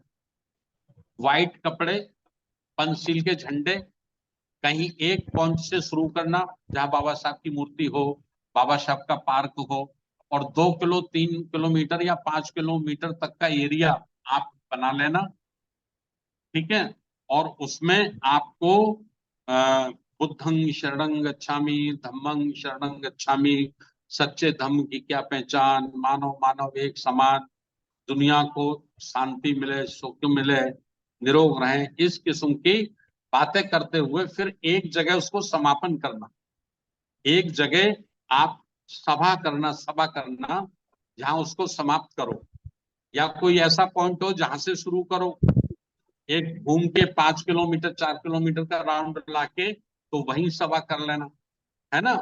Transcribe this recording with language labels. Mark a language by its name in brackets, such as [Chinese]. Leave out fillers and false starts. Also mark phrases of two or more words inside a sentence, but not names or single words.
[Hindi] व्हाइट कपड़े, पंचशील के झंडे, कहीं एक पॉइंट से शुरू करना जहां बाबा साहब की मूर्ति हो, बाबा साहब का पार्क हो, और 2 किलो 3 किलोमीटर या 5 किलोमीटर तक का एरिया आप बना लेना। ठीक है, और उसमें आपको [Pali] बुद्धं शरणं गच्छामि, धम्मं शरणं गच्छामि, [Hindi] सच्चे धम्म की क्या पहचान, मानव मानव एक समान, दुनिया को शांति मिले, सुख मिले, निरोग रहें, इस किस्म की बातें करते हुए फिर एक जगह उसको समापन करना, एक जगह आप सभा करना जहां उसको समाप्त करो, या कोई ऐसा पॉइंट हो जहां से शुरू करो, एक घूम के 5 किलोमीटर 4 किलोमीटर का राउंड लाके तो वहीं सभा कर लेना, है ना।